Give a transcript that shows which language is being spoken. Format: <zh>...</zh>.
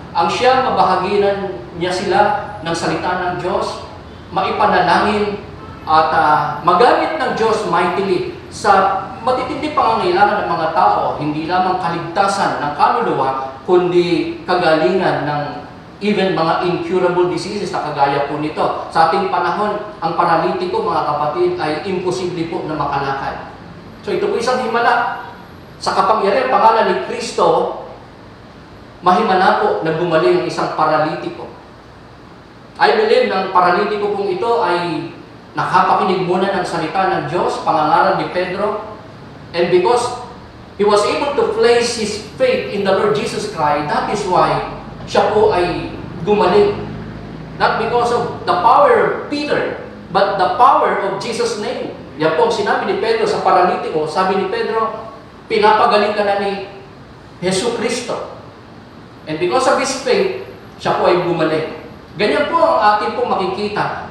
<tl>Ang siya mabahaginan niya sila ng salita ng Diyos, maipanalangin at magamit ng Diyos mightily sa matitindi pangangailangan ng mga tao, hindi lamang kaligtasan ng kaluluwa, kundi kagalingan ng even mga</tl> <en>incurable diseases</en> <tl>na kagaya po nito. Sa ating panahon, ang paralitiko, mga kapatid, ay imposible po na makalakad. So ito po isang himala. Sa kapangyarihan pangalan ni Kristo, mahimala po na gumaling ang isang paralitiko.</tl> <en>I believe</en> <tl>na ang paralitiko pong ito ay nakapakinig muna ng salita ng Diyos, pangangaral ni Pedro,</tl> <en>and because he was able to place his faith in the Lord Jesus Christ, that is why</en> <tl>siya po ay gumaling.</tl> <en>Not because of the power of Peter, but the power of Jesus' name.</en> <tl>Yan po ang sinabi ni Pedro sa paralitiko. Sabi ni Pedro, pinapagaling ka na ni Jesu Cristo.</tl> <en>And because of his faith,</en> <tl>siya po ay gumaling. Ganyan po ang ating pong makikita.</tl>